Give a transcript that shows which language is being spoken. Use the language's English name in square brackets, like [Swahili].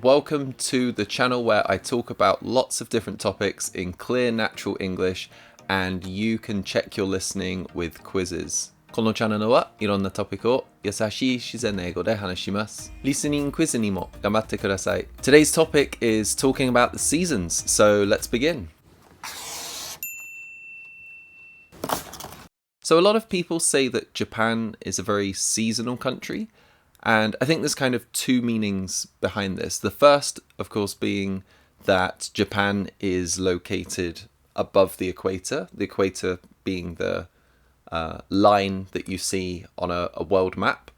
[English] Welcome to the channel where I talk about lots of different topics in clear natural English and you can check your listening with quizzes. [Japanese] このチャンネルはいろんなトピックを優しい自然な英語で話します。リスニングクイズにも頑張ってください。 [English] Today's topic is talking about the seasons, so let's begin. So a lot of people say that Japan is a very seasonal country. And I think there's kind of two meanings behind this. The first, of course, being that Japan is located above the equator being the line that you see on a world map.